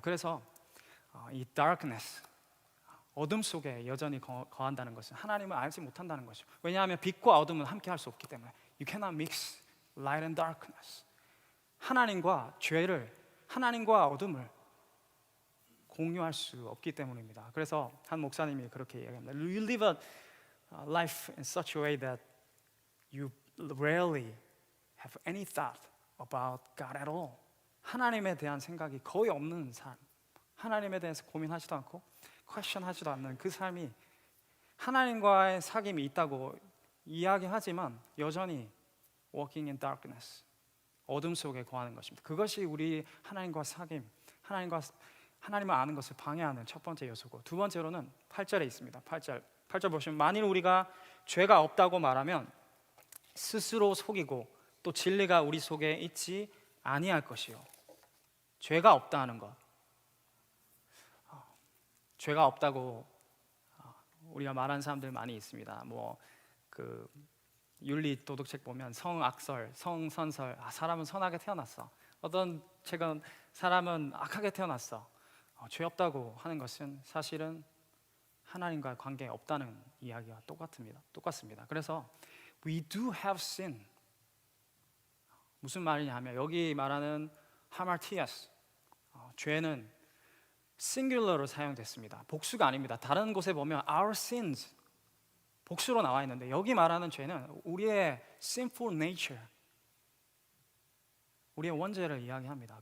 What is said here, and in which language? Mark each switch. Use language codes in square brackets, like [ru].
[ko] 그래서 이 darkness, 어둠 속에 여전히 거한다는 것은 하나님을 알지 못한다는 것이죠. 왜냐하면 빛과 어둠은 함께 할 수 없기 때문에 [en] you cannot mix light and darkness. [ko] 하나님과 죄를, 하나님과 어둠을 공유할 수 없기 때문입니다. 그래서 한 목사님이 그렇게 이야기합니다. [en] You live a life in such a way that you rarely have any thought about God at all. [ko] 하나님에 대한 생각이 거의 없는 삶, 하나님에 대해서 고민하지도 않고 퀘스천하지도 않는 그 삶이, 하나님과의 사귐이 있다고 이야기하지만 여전히 [en] walking in darkness, [ko] 어둠 속에 거하는 것입니다. 그것이 우리 하나님과 사귐, 하나님을 아는 것을 방해하는 첫 번째 요소고, 두 번째로는 8절에 있습니다. 8절 보시면 만일 우리가 죄가 없다고 말하면 스스로 속이고 또 진리가 우리 속에 있지 아니할 것이요. 죄가 없다는 것, 죄가 없다고 우리가 말하는 사람들 많이 있습니다. 그 윤리 도덕책 보면 성악설, 성선설, 사람은 선하게 태어났어. 어떤 책은 사람은 악하게 태어났어. 죄 없다고 하는 것은 사실은 하나님과 관계 없다는 이야기와 똑같습니다. 그래서 [en] we do have sin. [ko] 무슨 말이냐면 여기 말하는 하마르티아스, 죄는 싱귤러로 사용됐습니다. 복수가 아닙니다. 다른 곳에 보면 [en] our sins, [ko] 복수로 나와 있는데 여기 말하는 죄는 우리의 [en] sinful nature, [ko] 우리의 원죄를 이야기합니다.